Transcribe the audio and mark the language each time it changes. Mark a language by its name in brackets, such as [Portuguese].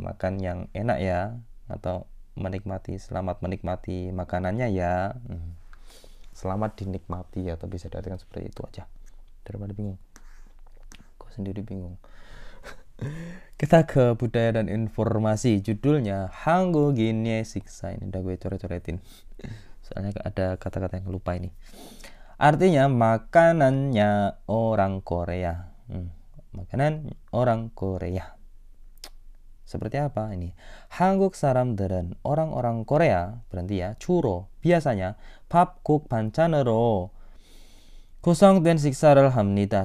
[Indonesian] makan yang enak ya, atau selamat menikmati makanannya ya. Selamat dinikmati, atau bisa diartikan seperti itu aja daripada bingung. Kok sendiri bingung. Kita ke budaya dan informasi. Judulnya 한국인의 식사. Ini udah gue coret-coretin. Soalnya ada kata-kata yang lupa ini. Artinya makanannya orang Korea. Makanan orang Korea. Seperti apa ini? [Korean] 한국 사람들은 [Indonesian] orang-orang Korea berarti ya [Korean] 주로 [Indonesian] biasanya [Korean] 밥, 국, 반찬으로 구성된 식사를 합니다.